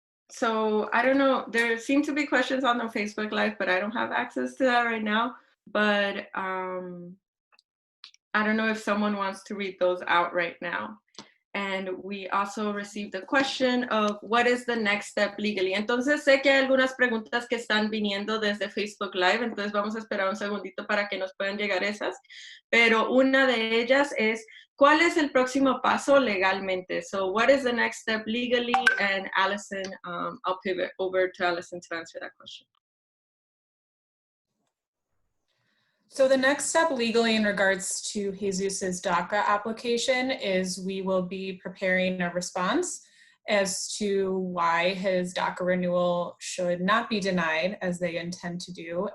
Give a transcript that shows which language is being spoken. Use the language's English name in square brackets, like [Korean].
[English] So I don't know, there seem to be questions on the Facebook Live, but I don't have access to that right now. But I don't know if someone wants to read those out right now. And we also received a question of what is the next step legally. [Spanish] Entonces sé que hay algunas preguntas que están viniendo desde Facebook Live, entonces vamos a esperar un segundito para que nos puedan llegar esas. Pero una de ellas es, ¿cuál es el próximo paso legalmente? [English] So what is the next step legally? And Allison, I'll pivot over to Allison to answer that question. So the next step legally in regards to Jesus's DACA application is we will be preparing a response as to why his DACA renewal should not be denied as they intend to do.